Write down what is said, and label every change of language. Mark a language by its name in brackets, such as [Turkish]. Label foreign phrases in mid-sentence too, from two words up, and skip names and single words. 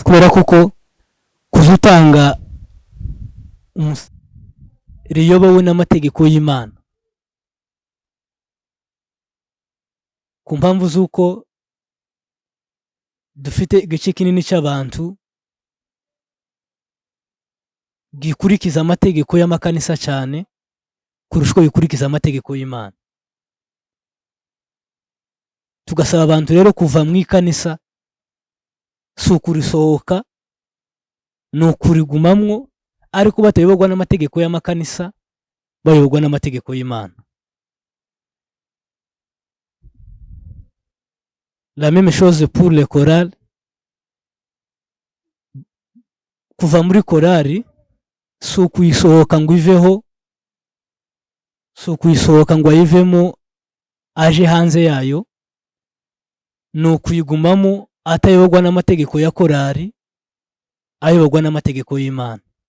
[Rundi] kubera kuko kuzutanga riyobowe n'amategeko y'Imana, ku mpamvu z'uko dufite igice kinini cy'abantu gikurikiza amategeko y'amakanisa cyane kurusha uko bikurikiza amategeko y'Imana. Tugasaba abantu rero kuva mu ikanisa si ukurisohoka, ni ukurigumamwo, ariko batayoborwa n'amategeko y'amakanisa, bayoborwa n'amategeko y'Imana. [French] La même chose pour les chorales. [Rundi] Kuva muri korari si ukuyisohoka ngo iveho, si ukuyisohoka ngo ayivemo aje hanze yayo, ni ukuyigumamo atayoborwa n'amategeko ya korari, ayoborwa n'amategeko y'Imana.